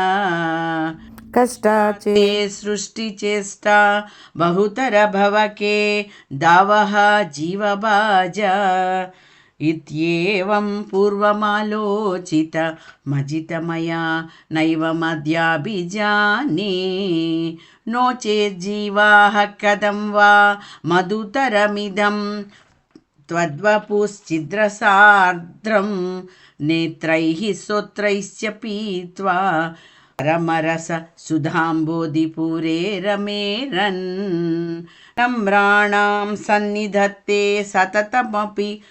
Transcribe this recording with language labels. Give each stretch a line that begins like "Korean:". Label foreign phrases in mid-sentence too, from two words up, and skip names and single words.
Sanskrit: కష్టాచే సృష్టి చేష్టా బహుతర భవకే దావః జీవబాజా ఇత్యేవం పూర్వమాలోచిత మజితమయా నైవమద్యాభిజానే. నో చేజ్జీవాః కథం వా మధుతరమిదం त्वद्वपुश्चिद्रसार्द्रं नेत्रैः स्तोत्रैश्च पीत्वा परमरस सुधाम्बोधिपुरे रमेरन् नम्राणां सन्निधत्ते सततमपि